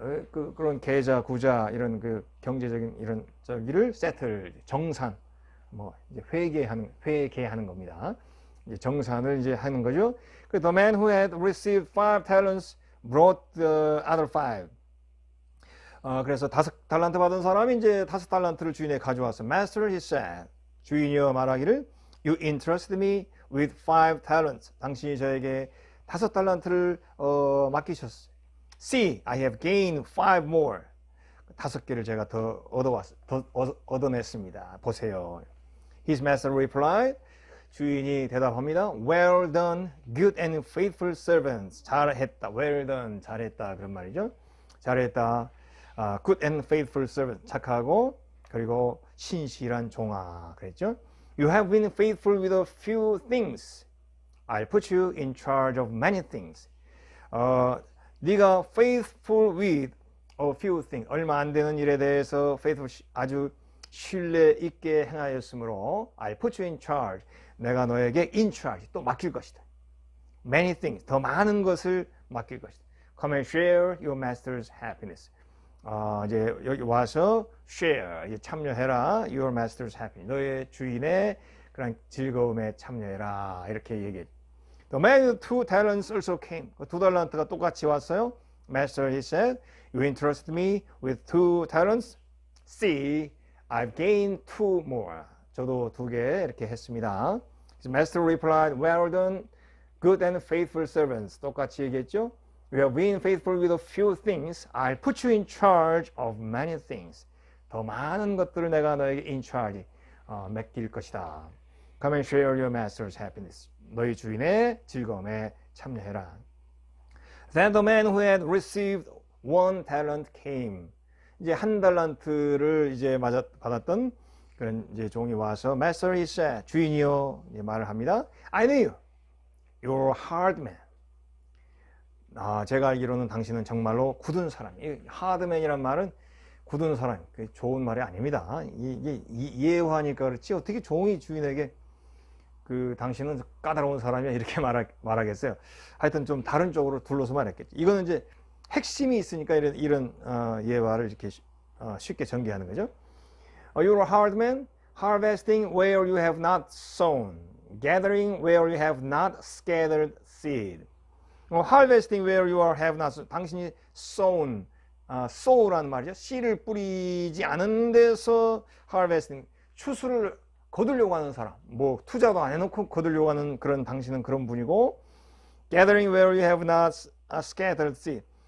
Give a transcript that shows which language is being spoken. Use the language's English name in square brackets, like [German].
[Korean] 그런 계좌, 구자 이런 그 경제적인 이런 저기를 settle 정산. 뭐 이제 회계하는 겁니다. 이제 정산을 이제 하는 거죠. [English] The man who had received 5 talents brought the other 5. [Korean] 그래서 5 달란트 받은 사람이 이제 5 달란트를 주인에게 가져왔어. [English] Master, he said. [Korean] 주인이여 말하기를, [English] You entrusted me with 5 talents. [Korean] 당신이 저에게 5 달란트를 맡기셨어요. [English] See, I have gained 5 more. [Korean] 5개를 제가 더 얻어냈습니다. 보세요. [English] His master replied. [Korean] 주인이 대답합니다. [English] Well done, good and faithful servants. [Korean] 잘했다. [English] Well done, [Korean] 잘했다. 그런 말이죠. 잘했다. [English] Good and faithful servant. [Korean] 착하고 그리고 신실한 종아. 그랬죠. [English] You have been faithful with a few things. I'll put you in charge of many things. [Korean] 네가 [English] faithful with a few things. [Korean] 얼마 안 되는 일에 대해서 faithful 아주 신뢰 있게 행하였으므로 [English] I'll put you in charge. [Korean] 내가 너에게 in charge 또 맡길 것이다. [English] Many things [Korean] 더 많은 것을 맡길 것이다. [English] Come and share your master's happiness. [Korean] 이제 여기 와서 share 참여해라. [English] Your master's happiness. [Korean] 너의 주인의 그런 즐거움에 참여해라. 이렇게 얘기했죠. [English] The man with 2 talents also came. [Korean] 그 2 달란트가 똑같이 왔어요. [English] Master, he said, you entrusted me with 2 talents. See, I've gained 2 more. [Korean] 저도 2개 이렇게 했습니다. [English] His master replied, well done, good and faithful servants. [Korean] 똑같이 얘기했죠. [English] You have been faithful with a few things. I'll put you in charge of many things. [Korean] 더 많은 것들을 내가 너에게 in charge, 맡길 것이다. [English] Come and share your master's happiness. [Korean] 너희 주인의 즐거움에 참여해라. [English] Then the man who had received 1 talent came. [Korean] 이제 1 달란트를 이제 받았던 그런 이제 종이 와서 [English] Master, he said, [Korean] 주인이요 말을 합니다. [English] I knew you. You're a hard man. [Korean] 제가 알기로는 당신은 정말로 굳은 사람. [English] hard man [Korean] 이란 말은 굳은 사람. 좋은 말이 아닙니다. 이게 이해하니까 그렇지 어떻게 종이 주인에게 그 당신은 까다로운 사람이야 이렇게 말하겠어요. 하여튼 좀 다른 쪽으로 둘러서 말했겠죠. 이거는 이제 핵심이 있으니까 이런 예화를 이렇게 쉽게 전개하는 거죠. [English] You're a hard man, harvesting where you have not sown, gathering where you have not scattered seed. Harvesting where you have not sown. [Korean] 당신이 sown, sow라는 말이죠. 씨를 뿌리지 않은 데서 harvesting, 추수를 거두려고 하는 사람, 뭐 투자도 안 해놓고 거두려고 하는 그런 당신은 그런 분이고, [English] gathering where you have not scattered seed.